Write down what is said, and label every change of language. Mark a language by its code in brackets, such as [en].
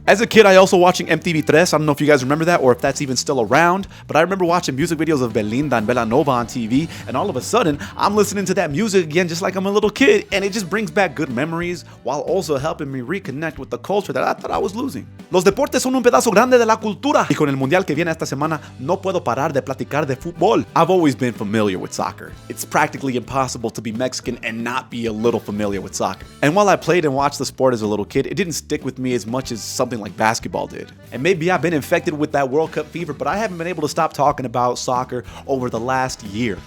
[en] As a kid, I also watching MTV3. I don't know if you guys remember that or if that's even still around, but I remember watching music videos of Belinda and Belanova on TV, and all of a sudden, I'm listening to that music again just like I'm a little kid, and it just brings back good memories memories while also helping me reconnect with the culture that I thought I was losing. [es] Los deportes son un pedazo grande de la cultura. Y con el mundial que viene esta semana, no puedo parar de platicar de fútbol. [en] I've always been familiar with soccer. It's practically impossible to be Mexican and not be a little familiar with soccer. And while I played and watched the sport as a little kid, it didn't stick with me as much as something like basketball did. And maybe I've been infected with that World Cup fever, but I haven't been able to stop talking about soccer over the last year.